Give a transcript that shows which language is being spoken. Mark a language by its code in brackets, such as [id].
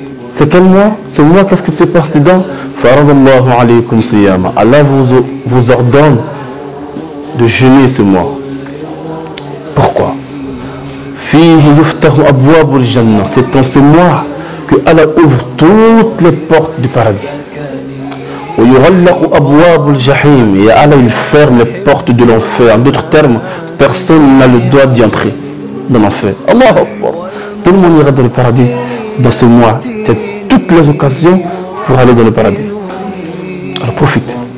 [fr] C'est quel mois? Ce mois, qu'est-ce qui se passe dedans? [ar] Faradallahu alaykum siyama. [fr] Allah vous ordonne de jeûner ce mois. Pourquoi? [ar] Fihi yuftahu abwabul jannah. [fr] C'est dans ce mois que Allah ouvre toutes les portes du paradis. [ar] Wa yughallaqu abwabul jahim. [fr] Et Allah il ferme les portes de l'enfer. En d'autres termes, personne n'a le droit d'y entrer dans l'enfer. [ar] Allahu Akbar. [fr] Tout le monde ira dans le paradis dans ce mois. C'est toutes les occasions pour aller dans le paradis. Alors profite.